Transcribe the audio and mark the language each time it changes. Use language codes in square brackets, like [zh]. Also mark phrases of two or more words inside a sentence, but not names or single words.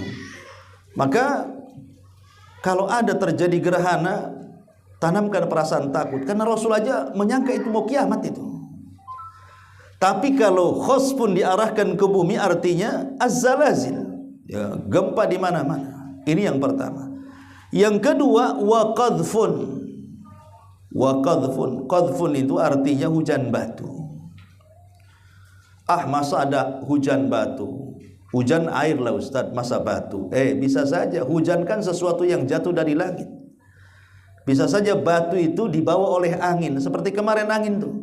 [id] Maka kalau ada terjadi gerhana, tanamkan perasaan takut, karena Rasul aja menyangka itu mau kiamat itu. Tapi kalau khosfun diarahkan ke bumi, artinya az-zalazil, ya, gempa di mana-mana. Ini yang pertama. Yang kedua, [ar] وقذف. وقذف. [id] Qadhfun itu artinya hujan batu. Masa ada hujan batu? Hujan air lah Ustaz, masa batu? Bisa saja hujan kan sesuatu yang jatuh dari langit. Bisa saja batu itu dibawa oleh angin, seperti kemarin angin tuh.